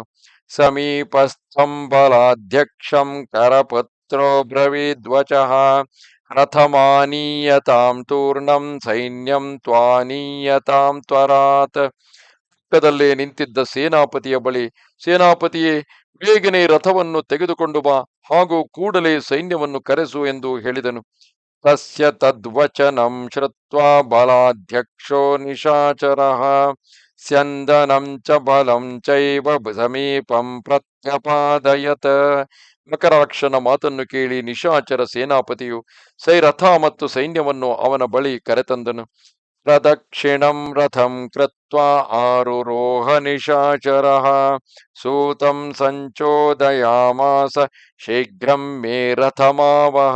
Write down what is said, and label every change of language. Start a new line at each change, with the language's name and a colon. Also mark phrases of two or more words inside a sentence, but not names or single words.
Sanskrit: ಸಮೀಪಸ್ಥಂ ಬಲಾಧ್ಯಕ್ಷಂ ಕರಪುತ್ರೋ ಬ್ರವೀದ್ವಚಃ ರಥಮಾನೀಯತಾಂ ತೂರ್ಣಂ ಸೈನ್ಯಂ ತ್ವಾನೀಯತಾಂ ತ್ವರಾತ್.
Kannada: ಪಕ್ಕದಲ್ಲೇ ನಿಂತಿದ್ದ ಸೇನಾಪತಿಯ ಬಳಿ, ಸೇನಾಪತಿಯೇ, ಬೇಗನೆ ರಥವನ್ನು ತೆಗೆದುಕೊಂಡು ಬಾ ಹಾಗೂ ಕೂಡಲೇ ಸೈನ್ಯವನ್ನು ಕರೆಸು ಎಂದು ಹೇಳಿದನು.
Sanskrit: ತಸ್ಯ ತದ್ವಚನಂ ಶ್ರುತ್ವಾ ಬಲಾಧ್ಯಕ್ಷೋ ನಿಶಾಚರಃ ಸ್ಯಂದನಂ ಚ ಬಲಂ ಚೈವ ಸಮೀಪಂ ಪ್ರತ್ಯಪಾದಯತ್.
Kannada: ಮಕರಾಕ್ಷನ ಮಾತನ್ನು ಕೇಳಿ ನಿಶಾಚರ ಸೇನಾಪತಿಯು ರಥ ಮತ್ತು ಸೈನ್ಯವನ್ನು ಅವನ ಬಳಿ ಕರೆತಂದನು.
Sanskrit: ಪ್ರದಕ್ಷಿಣಂ ರಥಂ ಕೃತ್ವಾ ಆರುರೋಹ ನಿಶಾಚರಃ ಸೂತಂ ಸಂಚೋದಯಾಮಾಸ ಶೀಘ್ರಂ ಮೇ ರಥಮಾವಹ.